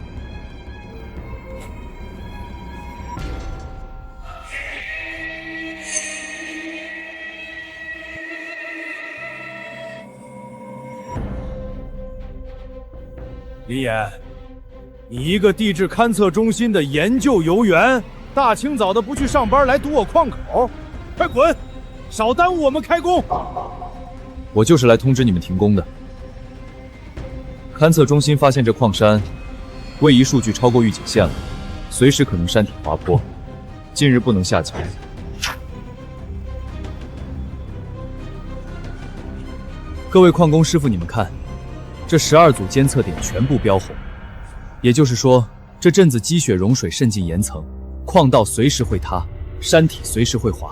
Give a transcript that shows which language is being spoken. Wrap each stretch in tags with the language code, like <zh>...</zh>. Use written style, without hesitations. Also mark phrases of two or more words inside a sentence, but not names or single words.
<zh>林岩，你一个地质勘测中心的研究游员，大清早的不去上班来堵我矿口，快滚！少耽误我们開工。我就是来通知你們停工的。勘測中心發現這礦山位移數據超過預警線了，隨時可能山體滑坡，近日不能下腳。各位礦工師傅，你們看。這12組監測點全部標紅，也就是說，這陣子積雪融水滲進岩層，礦道隨時會塌，山體隨時會滑。</zh>